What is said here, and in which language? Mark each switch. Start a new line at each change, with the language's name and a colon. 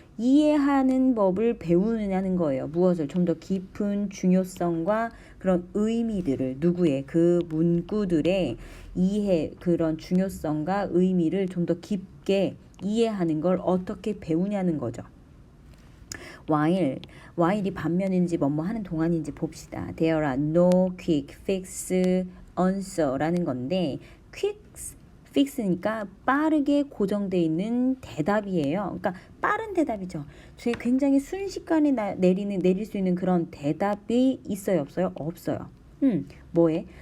Korean: 이해하는 법을 배우느냐는 거예요. 무엇을? 좀 더 깊은 중요성과 그런 의미들을 누구의 그 문구들의 이해 그런 중요성과 의미를 좀 더 깊게 이해하는 걸 어떻게 배우냐는 거죠. while이 반면인지 뭐뭐 하는 동안인지 봅시다.
English: There are no quick fix answer라는 건데 quick fix니까
Korean: 빠르게 고정되어 있는 대답이에요. 그러니까 빠른 대답이죠. 굉장히 순식간에 내릴 수 있는 그런 대답이 있어요, 없어요? 없어요. 뭐에?